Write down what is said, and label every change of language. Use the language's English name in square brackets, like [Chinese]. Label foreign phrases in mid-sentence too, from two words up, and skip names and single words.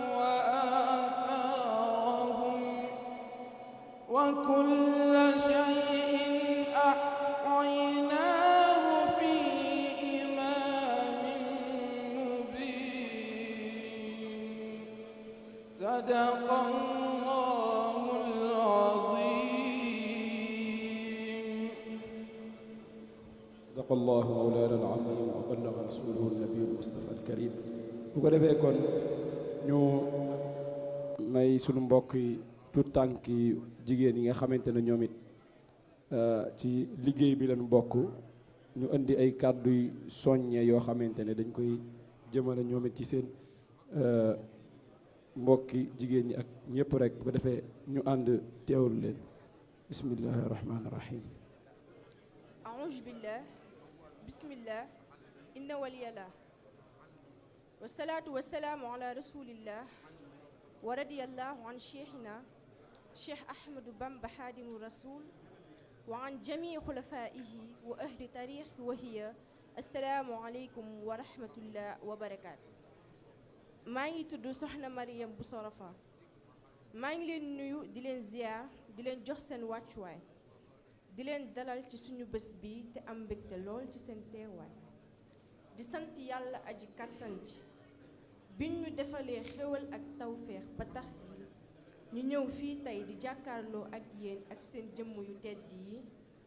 [Arabic] وآثارهم وكل شيء أحصيناه في إمام مبين صدق الله العظيم. صدق الله مولانا العظيم وبلغ رسوله النبي المصطفى الكريم. [Wolof] bu ko defee kon ñu may sunu mbokk yi tout tànk yi jigéen yi nga xamante ne ñoom it ci liggéey bi lañu bokk ñu indi ay kàddu yu soññe yoo xamante ne dañ koy jëmale ñoom it ci seen mbokki jigéen ñi ak ñëpp rek bu ko defee ñu ànd teewul leen. [Arabic] بسم الله الرحمن الرحيم. أعوذ بالله بسم الله إن ولي الله والصلاة والسلام على رسول الله ورضي الله عن شيخنا شيخ أحمد بامبا خادم الرسول وعن جميع خلفائه وأهل تاريخ وهي السلام عليكم ورحمة الله وبركاته. [Wolof] maa ngi tudd Soxna Mariam Bousso Rafa maa ngi leen nuyu di leen ziar di leen jox seen wàccuwaay di leen dalal ci suñu bés bi te am mbégte lool ci seen teewaay di sant yàlla aji kàttan ji biñ ñu defalee xéwal ak tawféex ba tax ñu ñëw fii tey di jàkkaarloo ak yéen ak seen jëmm yu tedd yi